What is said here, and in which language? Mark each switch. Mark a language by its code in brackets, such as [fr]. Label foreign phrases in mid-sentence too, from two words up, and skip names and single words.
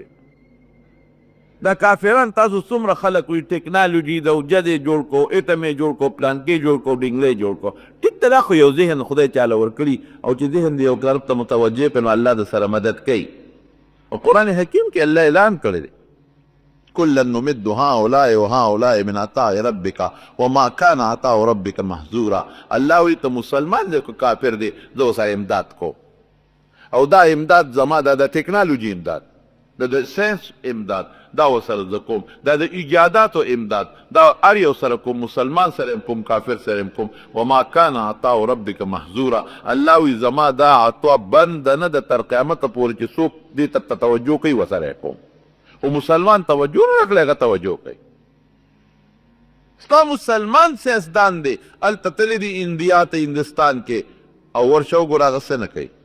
[ps] دا کافران تاسو څومره خلک وي ټکنالوجي د وجد یې جوړ کو، ایټم یې جوړ کو، پلانکې جوړ کو، ډنګلې جوړ کو. ټیک ته دا خو یو ذهن خدای چاله ورکړي، او چې ذهن د یو طرف ته متوجه کړي نو الله د سره مدد کوي. او قرآن حکیم کې الله اعلان کړی دی [ar] كلا نمد هؤلاء وهؤلاء من عطاء ربك وما كان عطاء ربك محظورا. [ps] الله وی ته مسلمان دی که کافر دی، زه ورسره امداد کو. او دا امداد زما دا د ټکنالوجي امداد، د ساینس امداد، دا ورسره زه کوم، دا د ایجاداتو امداد، دا هر یو سره کوم، مسلمان سره هم کوم، کافر سره هم کوم. [ar] وما كان عطاء ربك محظورا. [ps] الله وی زما دا عطا بند نه د تر قیامته پورې چې څوک دې ته توجه کوي ورسره کوم. او مسلمان توجه نه کړی، هغه توجه کوي. ستا مسلمان سیاستدان دی، هلته تللی دی انډیا ته، هندوستان کې، او ورشه وګوره هغه څه نه کوي.